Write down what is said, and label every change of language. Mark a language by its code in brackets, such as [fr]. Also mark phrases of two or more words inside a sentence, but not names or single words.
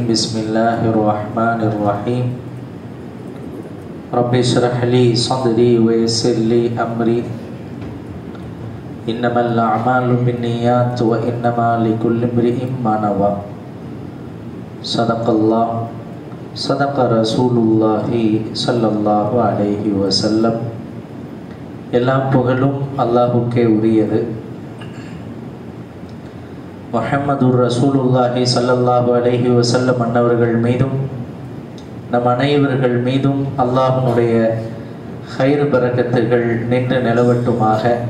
[ar] بسم الله الرحمن الرحيم رب اشرح لي صدري ويسر لي أمري. إنما الأعمال بالنيات وإنما لكل امرئ ما نوى. صدق الله صدق رسول الله صلى الله عليه وسلم. [ta] எல்லா புகழும் அல்லாஹ்வுக்கே உரியது. [ar] محمد رسول الله صلى الله عليه وسلم [ta] அன்னவர்கள் மீதும் நம் அனைவர்கள் மீதும் அல்லாஹ்வுடைய ஹைர் பரக்கத்துகள் நின்று நிலவட்டுமாக.